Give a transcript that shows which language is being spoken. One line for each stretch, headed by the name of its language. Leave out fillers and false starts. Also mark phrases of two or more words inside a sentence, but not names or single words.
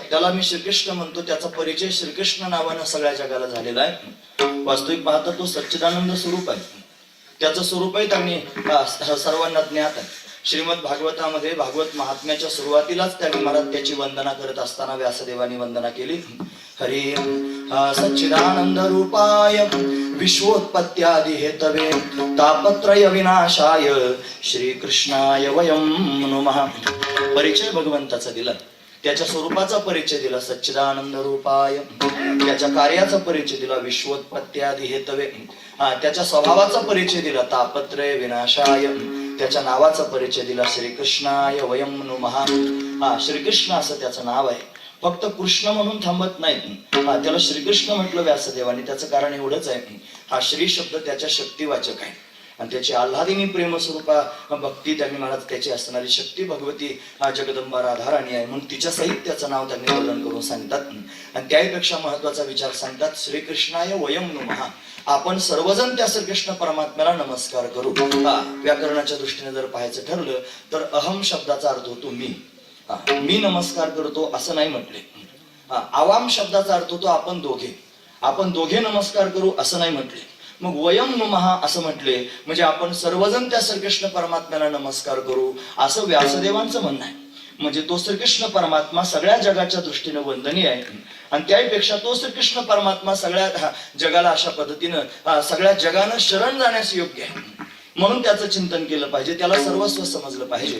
Marathi: त्याला मी श्रीकृष्ण म्हणतो. त्याचा परिचय श्रीकृष्ण नावानं सगळ्या जगाला झालेला आहे. वास्तविक पाहता तो सच्चिदानंद स्वरूप आहे. त्याचं स्वरूपही त्यांनी सर्वांना ज्ञात आहे. श्रीमद भागवतामध्ये भागवत महात्म्याच्या सुरुवातीलाच त्यांनी महाराज त्याची वंदना करत असताना व्यासदेवानी वंदना केली.
Sanskrit: हरी सच्चिदानंद रूपाय विश्वोत्पत्त्यादि हेतवे तापत्रय विनाशाय श्रीकृष्णाय वयं नमः.
Marathi: परिचय भगवंताचा दिला, त्याच्या स्वरूपाचा परिचय दिला
Sanskrit: सच्चिदानंद रूपाय,
Marathi: त्याच्या कार्याचा परिचय दिला
Sanskrit: विश्वोत्पत्त्यादि हेतवे,
Marathi: त्याच्या स्वभावाचा परिचय दिला
Sanskrit: तापत्रय विनाशाय,
Marathi: त्याच्या नावाचा परिचय दिला
Sanskrit: श्रीकृष्णाय वयं नमः.
Marathi: श्रीकृष्ण असं त्याचं नाव आहे. फक्त कृष्ण म्हणून थांबत नाही, त्याला श्रीकृष्ण म्हटलं व्यासदेवानी. त्याचं कारण एवढंच आहे, हा श्री शब्द त्याच्या शक्तिवाचक आहे आणि त्याची आल्हादिनी प्रेमस्वरूपा भक्ती त्यांनी महाराज त्याची असणारी शक्ती भगवती जगदंबा राधाराणी आहे म्हणून तिच्या सहित त्याचं नाव त्यांनी वर्णन करून सांगतात. आणि त्याहीपेक्षा महत्वाचा विचार सांगतात
Sanskrit: श्रीकृष्णाय वयं नमः.
Marathi: आपण सर्वजण त्या श्रीकृष्ण परमात्म्याला नमस्कार करू. व्याकरणाच्या दृष्टीने जर पाहायचं ठरलं तर अहम शब्दाचा अर्थ होतो मी. मी नमस्कार करतो असं नाही म्हटले. आवाम शब्दाचा अर्थ होतो आपण दोघे नमस्कार करू असं नाही म्हटले. मग
Sanskrit: वयं नमः
Marathi: असं म्हटले म्हणजे आपण सर्वजण त्या श्रीकृष्ण परमात्म्याला नमस्कार करू असं व्यासदेवांचं म्हणणं आहे. म्हणजे तो श्रीकृष्ण परमात्मा सगळ्या जगाच्या दृष्टीने वंदनीय आहे आणि त्याहीपेक्षा तो श्रीकृष्ण परमात्मा सगळ्या जगाला अशा पद्धतीनं सगळ्या जगानं शरण जाण्यास योग्य आहे म्हणून त्याचं चिंतन केलं पाहिजे, त्याला सर्वस्व समजलं पाहिजे.